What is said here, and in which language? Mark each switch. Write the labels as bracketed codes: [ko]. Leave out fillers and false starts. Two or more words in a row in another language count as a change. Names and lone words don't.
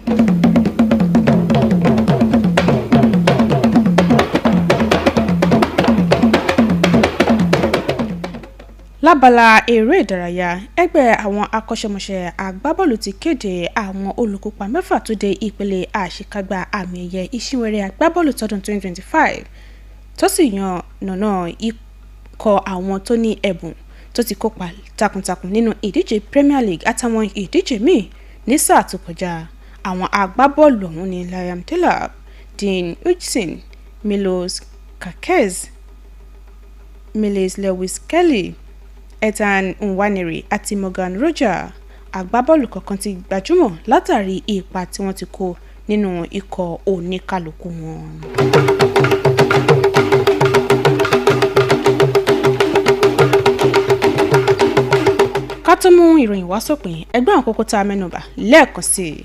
[yo] lábala eré ìdárayá ẹgbẹ́ àwọn akọ́ṣẹ́mọṣẹ́ agbábọ́ọ̀lù ti kéde àwọn olùkópa 6 tó dé ìpele àṣekágbá àmì ẹ̀yẹ ìṣíwẹ̀rẹ̀ agbábọ́ọ̀lù tọdún 2025 tó sì yan nànà ikọ̀ àwọn tó ní ẹ̀bùn tó ti kópa takuntakun nínú ìdíje Premier League àtàwọn ìdíje míì ní sáà tó kọjá. àwọn agbábọ́ọ̀lù ọ̀hún ni Liam Delap, Dean Hutchinson, Milos Kerkez, Miles Lewis Kelly, Ethan Nwaneri àti Morgan Roger. agbábọ́ọ̀lù kọ̀ọ̀kan ti gbajúmọ̀ látàrí ipa tí wọ́n ti kó nínú ikọ̀ oníkálukú wọn. ká tó mú ìròyìn wá sópin ẹgbẹ́ àwọn kókó tá a mẹ́nubà lẹ́ẹ̀kan sí i.